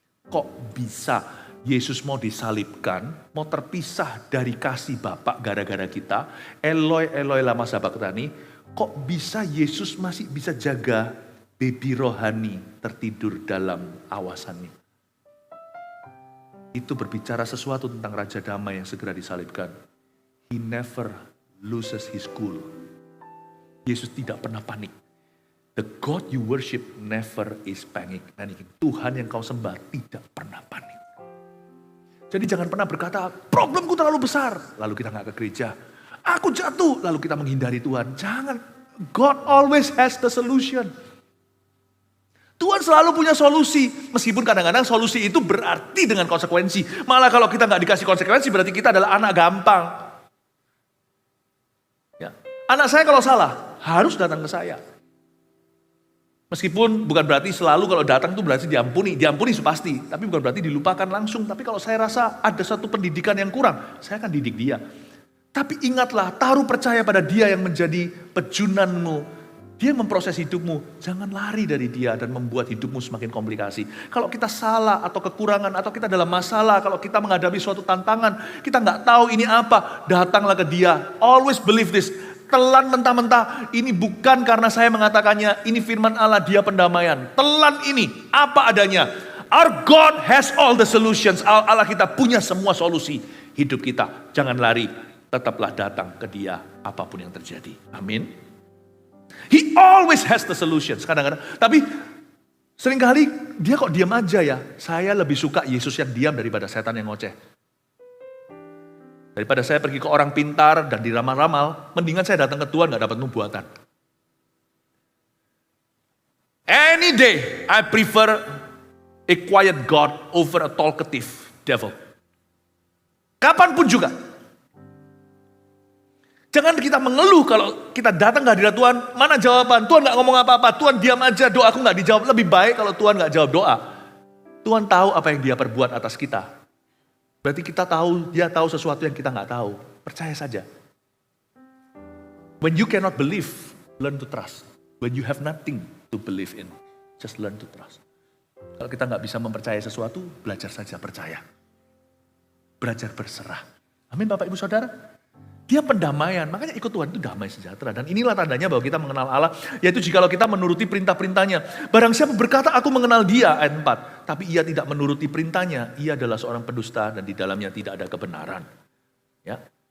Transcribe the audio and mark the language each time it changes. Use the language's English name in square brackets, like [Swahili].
[Indonesian] Kok bisa Yesus mau disalibkan, mau terpisah dari kasih Bapa gara-gara kita, Eloi, Eloi lama sabachthani, kok bisa Yesus masih bisa jaga baby rohani tertidur dalam awasannya. Itu berbicara sesuatu tentang Raja Damai yang segera disalibkan. [English] He never loses his cool. [Indonesian] Yesus tidak pernah panik. [English] The God you worship never is panicking. [Indonesian] Tuhan yang kau sembah tidak pernah panik. Jadi jangan pernah berkata, problemku terlalu besar. Lalu kita gak ke gereja. Aku jatuh, lalu kita menghindari Tuhan. Jangan. [English] God always has the solution. [Indonesian] Tuhan selalu punya solusi. Meskipun kadang-kadang solusi itu berarti dengan konsekuensi. Malah kalau kita gak dikasih konsekuensi berarti kita adalah anak gampang. Ya. Anak saya kalau salah, harus datang ke saya. Meskipun bukan berarti selalu kalau datang itu berarti diampuni. Diampuni pasti, tapi bukan berarti dilupakan langsung. Tapi kalau saya rasa ada satu pendidikan yang kurang, saya akan didik dia. Tapi ingatlah, taruh percaya pada dia yang menjadi pejunanmu. Dia memproses hidupmu, jangan lari dari dia dan membuat hidupmu semakin komplikasi. Kalau kita salah atau kekurangan atau kita dalam masalah, kalau kita menghadapi suatu tantangan, kita nggak tahu ini apa, datanglah ke dia. [English] Always believe this. [Indonesian] Telan mentah-mentah, ini bukan karena saya mengatakannya, ini firman Allah, dia pendamaian. Telan ini, apa adanya. [English] Our God has all the solutions. [Indonesian] Allah kita punya semua solusi hidup kita. Jangan lari, tetaplah datang ke dia apapun yang terjadi. Amin. [English] He always has the solutions. [Indonesian] Kadang-kadang, tapi seringkali dia kok diam aja ya. Saya lebih suka Yesus yang diam daripada setan yang ngoceh. Daripada saya pergi ke orang pintar dan diramal-ramal, mendingan saya datang ke Tuhan gak dapat nubuatan. [English] Any day I prefer a quiet God over a talkative devil. [Indonesian] Kapanpun juga. Jangan kita mengeluh kalau kita datang ke hadirat Tuhan, mana jawaban? Tuhan gak ngomong apa-apa, Tuhan diam aja, doaku gak dijawab. Lebih baik kalau Tuhan gak jawab doa. Tuhan tahu apa yang dia perbuat atas kita. Berarti kita tahu, dia tahu sesuatu yang kita gak tahu. Percaya saja. [English] When you cannot believe, learn to trust. When you have nothing to believe in, just learn to trust. [Indonesian] Kalau kita gak bisa mempercayai sesuatu, belajar saja percaya. Belajar berserah. Amin Bapak Ibu Saudara. Dia pendamaian, makanya ikut Tuhan itu damai sejahtera. Dan inilah tandanya bahwa kita mengenal Allah, yaitu jikalau kita menuruti perintah-perintahnya. Barang siapa berkata, aku mengenal dia, ayat 4. Tapi ia tidak menuruti perintahnya, ia adalah seorang pendusta dan di dalamnya tidak ada kebenaran. Ya.